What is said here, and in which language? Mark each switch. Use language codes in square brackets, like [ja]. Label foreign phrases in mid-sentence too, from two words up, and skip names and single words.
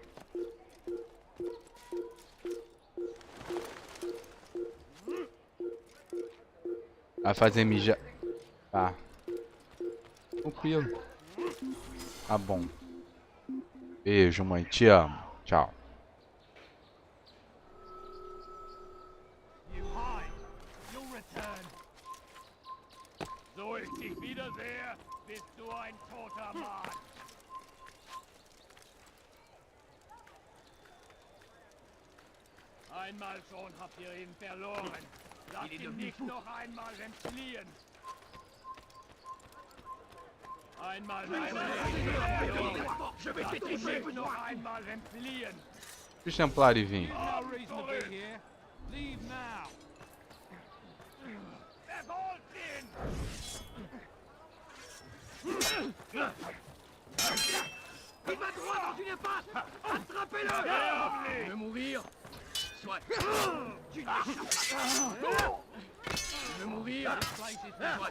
[pt] Vai fazer mijar. Tá. Tranquilo. Tá bom. Beijo, mãe. Te amo. Tchau. [de] So ich dich wiedersehe, bist du ein toter Mann. Einmal schon habt ihr ihn verloren. Lasst ihn nicht noch einmal entfliehen. Einmal noch einmal entfliehen. [pt] Os Templários vêm. [en] No reason to be here. Leave now. [de] Verfolgt ihn! [fr] Il va droit dans une impasse. Attrapez-le. Il veut mourir. Soit. Tu n'échapperas pas. Il veut mourir. Soit.